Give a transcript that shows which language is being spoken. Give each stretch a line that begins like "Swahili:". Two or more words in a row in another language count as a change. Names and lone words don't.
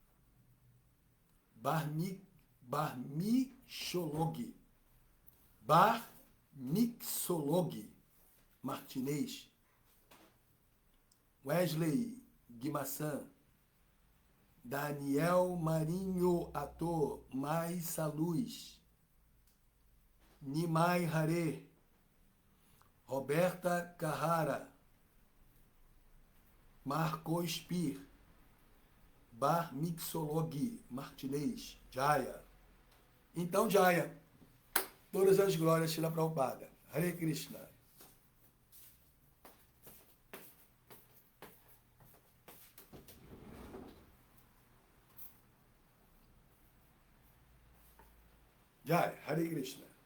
Portuguese: Barmixologue. Martinez. Wesley Guimassan. Daniel Marinho Ator. Maisa Luz. Nimai Hare. Roberta Carrara. Marco Spir. Barmixologue. Martinez. Jaya. Então, Jaya. Todas as glórias, Srila Prabhupada. Hare Krishna. Jai, Hare Krishna.